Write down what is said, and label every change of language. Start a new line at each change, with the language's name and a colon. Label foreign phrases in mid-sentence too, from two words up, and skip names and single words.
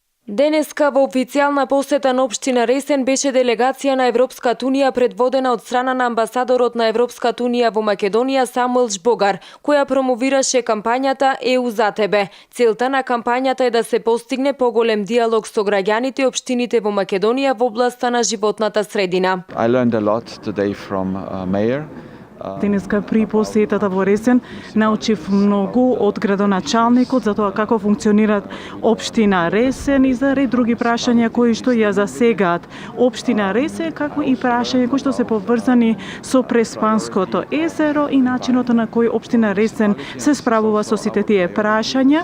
Macedonian: Денеска во официјална посета на општина Ресен беше делегација на Европската унија предводена од страна на амбасадорот на Европската унија во Македонија Самуел Жбогар, која промовираше кампањата ЕУ за тебе. Целта на кампањата е да се постигне поголем диалог со граѓаните и општините во Македонија во областа на животната средина.
English: I learned a lot today from Mayor.
Macedonian: Денеска при посетата во Ресен научив многу од градоначалникот за тоа како функционираат општина Ресен и за ред други прашања кои што ја засегаат општина Ресен, како и прашања кои што се поврзани со Преспанското езеро и начинот на кој општина Ресен се справува со сите тие прашања.